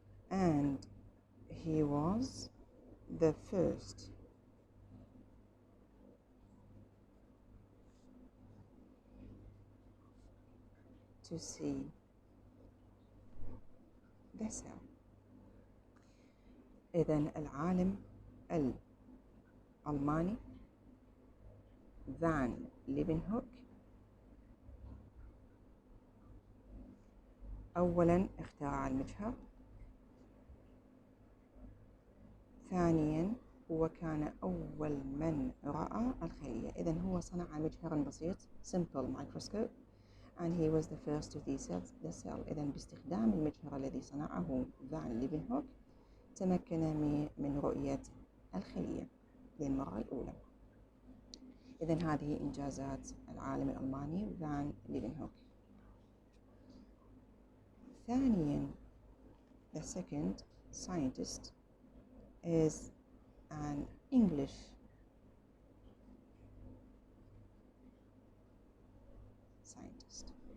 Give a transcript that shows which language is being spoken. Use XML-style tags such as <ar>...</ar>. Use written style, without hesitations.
<en>And he was the first to see the cell.</en> <ar>إذن العالم الألماني فان ليفنهوك أولا اخترع المجهر، ثانيا هو كان أول من رأى الخلية. إذن هو صنع مجهرا بسيط</ar> <en>simple microscope, and he was the first to see the cell.</en> <ar>إذن باستخدام المجهر الذي صنعه فان ليفنهوك تمكن من رؤية الخلية للمرة الأولى. إذن هذه إنجازات العالم الألماني فان ليفنهوك. ثانيا,</ar> <en>the second scientist is an English scientist.</en>